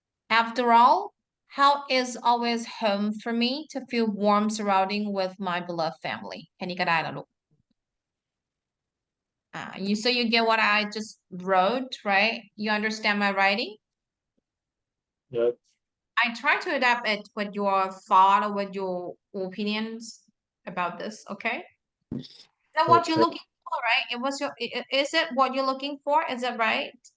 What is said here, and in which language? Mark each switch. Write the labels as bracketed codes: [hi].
[en] After all, how is always home for me to feel warm surrounding with my beloved family. [th] แค่นี้ก็ได้แล้วลูก [en] so you get what I just wrote, right? You understand my writing? Yes. I try to adapt it with your thought or with your opinions about this, okay? Is that what you're Okay. looking for, right? Is it what you're looking for? Is that right?